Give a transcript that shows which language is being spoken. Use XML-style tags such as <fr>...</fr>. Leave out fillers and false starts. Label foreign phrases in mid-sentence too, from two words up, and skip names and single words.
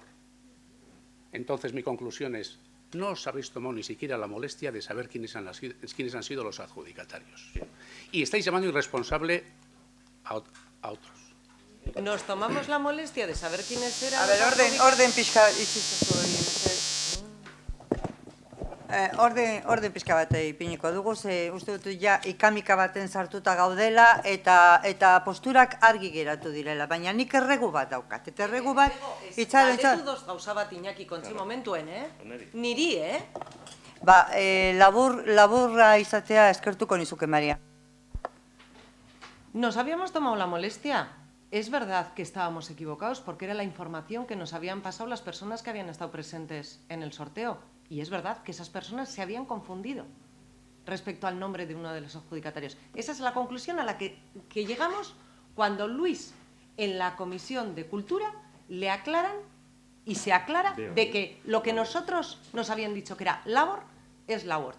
<es>Entonces mi conclusión es, no os habéis tomado ni siquiera la molestia de saber quiénes han sido los adjudicatarios. Y estáis llamando irresponsable a otros. Nos tomamos la molestia de saber quiénes eran.</es> <eu>A ver, orden pixka orden pixka bat ipiniko dugu, ze uste dut ja ikamika baten sartuta gaudela eta posturak argi geratu direla, baina nik erregu bat daukat, eta erregu bat itxaron. Galdetu doz gauza bat Iñaki kontzi momentuen, Niri, Ba, laburra izatea eskertuko nizuke, Maria.</eu> <es>Nos habíamos tomado la molestia. Es verdad que estábamos equivocados porque era la información que nos habían pasado las personas que habían estado presentes en el sorteo. Y es verdad que esas personas se habían confundido respecto al nombre de uno de los adjudicatarios. Esa es la conclusión a la que llegamos cuando Luis, en la Comisión de Cultura, le aclaran y se aclara de que lo que nosotros nos habían dicho que era Labor es Laborts.</es>